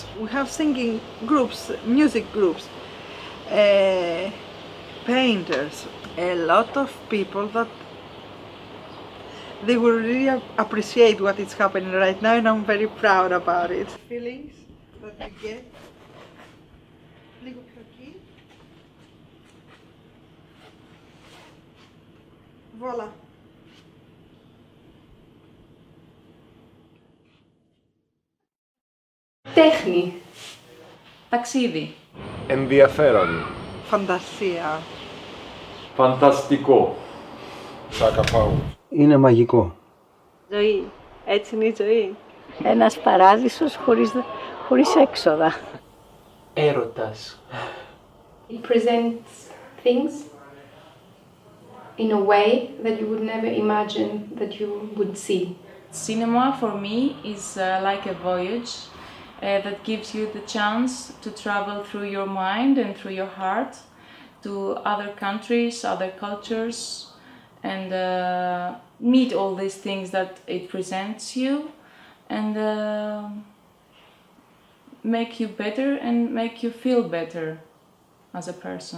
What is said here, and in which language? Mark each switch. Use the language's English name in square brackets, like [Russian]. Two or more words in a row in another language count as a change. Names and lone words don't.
[English] We have singing groups, music groups, painters. A lot of people that they will really appreciate what is happening right now, and I'm very proud about it. Feelings that you get. [Greek] Λίγο πιο εκεί. Voilà. Τέχνη. Ταξίδι. Ενδιαφέρον. Φαντασία. Φανταστικό. Σακαφάου. Είναι μαγικό. Ζωή. Έτσι είναι η ζωή. Ένας παράδεισος χωρίς έξοδα. Έρωτας. [English] It presents things in a way that you would never imagine that you would see. Cinema for me is like a voyage that gives you the chance to travel through your mind and through your heart to other countries, other cultures, and meet all these things that it presents you, and make you better and make you feel better as a person.